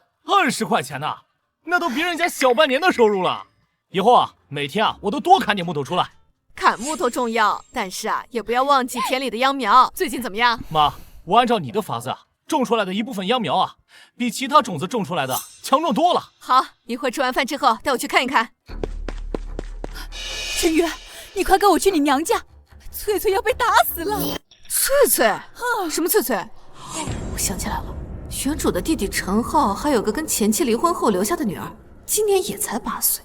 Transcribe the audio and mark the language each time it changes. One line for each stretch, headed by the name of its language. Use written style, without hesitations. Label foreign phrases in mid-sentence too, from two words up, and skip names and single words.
Chinese: 20 塊錢呢，那都別人家小半年的收入了。以後啊，每天啊，我都多砍點木頭出來。砍木頭重要，但是啊，也不要忘記田裡的秧苗。最近怎麼樣？媽，我按照你的法子啊，種出來的一部分秧苗啊，比其他種子種出來的強壯多了。好，一會兒吃完飯之後帶我去看一看。陳宇，你快跟我去你娘家，翠翠要被打死了。翠翠？什麼翠翠？我想起來了。玄主的弟弟陳浩還有個跟前妻離婚後留下的女兒，今年也才8歲。